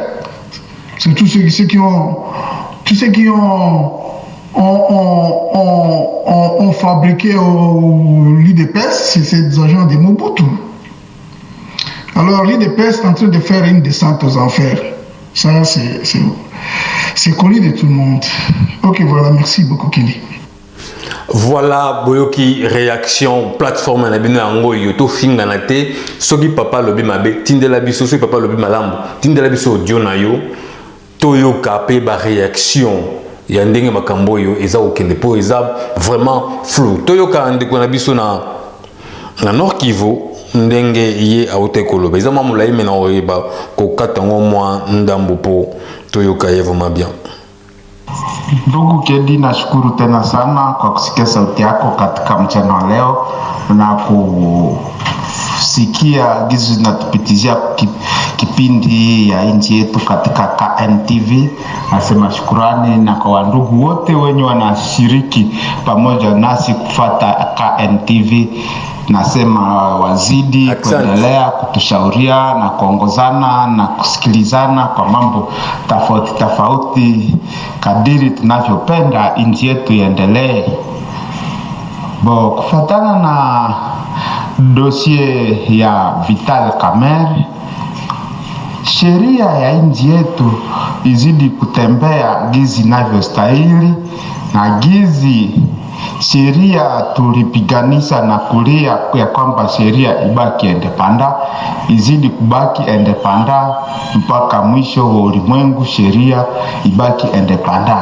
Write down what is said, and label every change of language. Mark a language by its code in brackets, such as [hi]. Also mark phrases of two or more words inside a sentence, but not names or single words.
[fr] C'est tous ceux qui ont fabriqué l'IDPS, c'est ces agents de Mobutu. Alors l'IDPS est en train de faire une descente aux enfers. Ça, c'est connu de tout le monde. Ok, voilà, merci beaucoup, Kelly. Voilà, [ln] boyoki réaction plateforme na bino yango yoto finga na te soki papa lobi mabe tindela biso soki papa lobi malambo tindela biso audio na yo toyoka pe ba réaction ya ndenge makambo yo eza okende po eza [fr] vraiment flou [ln] toyoka ndeko na biso na Nord Kivu ndenge ye aute koloba eza mamula imena oyeba ko katango mwa ndambo po toyoka ye [fr] vraiment bien. [sw] Ndugu Kedi, nashukuru tena sana kwa kusikia sauti yako katika mchana wa leo na kusikia gizu zinatupitizia kipindi ya nchi yetu katika KNTV. Nasema shukurani na kwa wandugu wote wenye wanashiriki pamoja nasi kufata KNTV. Nasema wazidi kuendelea kutushauria na kuongozana na kusikilizana kwa mambo tofauti tofauti kadiri tunavyopenda nchi yetu iendelee. Kufuatana na dossier ya Vital Kamerhe, sheria ya nchi yetu izidi kutembea gizi inavyostahili na gizi sheria tulipiganisha na kulia ya kwamba sheria ibaki endepanda, izidi kubaki endepanda mpaka mwisho wa ulimwengu, sheria ibaki endepanda.